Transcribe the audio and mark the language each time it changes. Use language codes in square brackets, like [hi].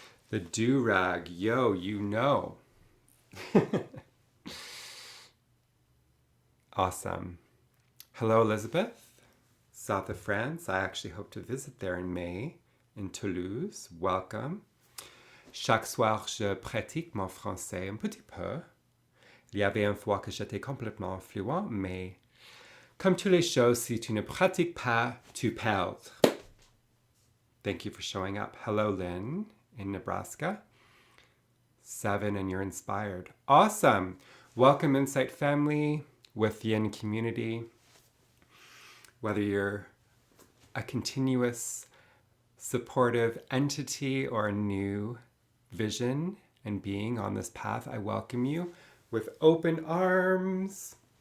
[en] The do-rag, yo, you know. Awesome. Hello, Elizabeth. South of France. I actually hope to visit there in May in Toulouse. Welcome. [fr] Chaque soir, je pratique mon français un petit peu. Il y avait une fois que j'étais complètement fluent, mais comme toutes les choses, si tu ne pratiques pas, tu perds. [en] Thank you for showing up. Hello, Lynn in Nebraska. 7, and you're inspired. Awesome. Welcome, Insight family, Withyin community. Whether you're a continuous, supportive entity or a new vision and being on this path, I welcome you with open arms.